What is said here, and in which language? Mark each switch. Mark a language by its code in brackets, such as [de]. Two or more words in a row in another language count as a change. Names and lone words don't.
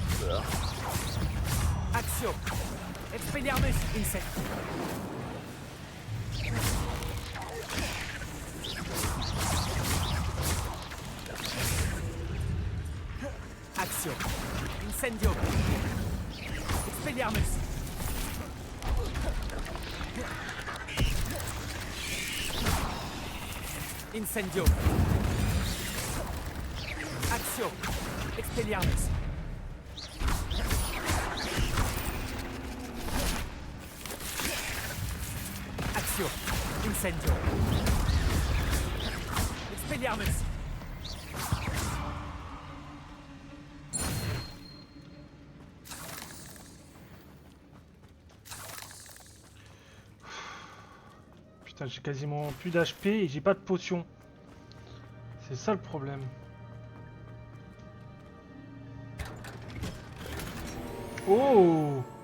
[fr] Action! Expelliarmus! Incendio! Action! Incendio! Expelliarmus! Incendio! Action! Expelliarmus! Action! Incendio! Expelliarmus! Putain, j'ai quasiment plus d'HP et j'ai pas de potion. C'est ça le problème. Oh!